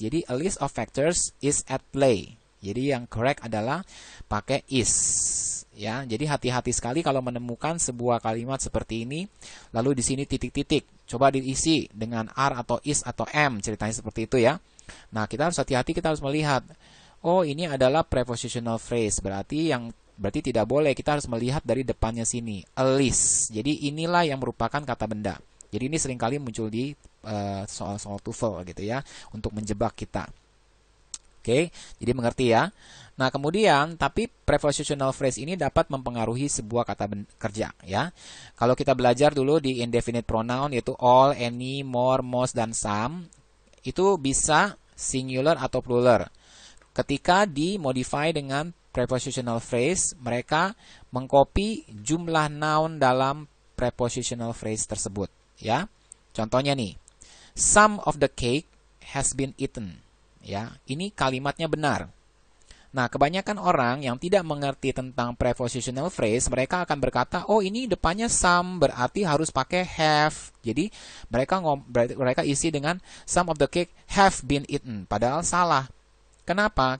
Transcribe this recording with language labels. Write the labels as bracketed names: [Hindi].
[Indonesian] Jadi [English] a list of factors is at play. [Indonesian] Jadi yang correct adalah pakai is. Ya, jadi hati-hati sekali kalau menemukan sebuah kalimat seperti ini, lalu di sini titik-titik. Coba diisi dengan are atau is atau am, ceritanya seperti itu ya. Nah, kita harus hati-hati, kita harus melihat. Oh, ini adalah prepositional phrase, berarti tidak boleh, kita harus melihat dari depannya sini, a list. Jadi inilah yang merupakan kata benda. Jadi ini seringkali muncul di soal-soal TOEFL gitu ya, untuk menjebak kita. Oke, jadi mengerti ya. Nah, kemudian tapi prepositional phrase ini dapat mempengaruhi sebuah kata kerja ya. Kalau kita belajar dulu di indefinite pronoun yaitu all, any, more, most dan some, itu bisa singular atau plural. Ketika dimodify dengan prepositional phrase, mereka mengcopy jumlah noun dalam prepositional phrase tersebut. Ya, contohnya nih, [English] some of the cake has been eaten. [Indonesian] Ya, ini kalimatnya benar. Nah, kebanyakan orang yang tidak mengerti tentang prepositional phrase, mereka akan berkata, oh ini depannya some, berarti harus pakai have. Jadi mereka isi dengan [English] some of the cake have been eaten. [Indonesian] Padahal salah. Kenapa?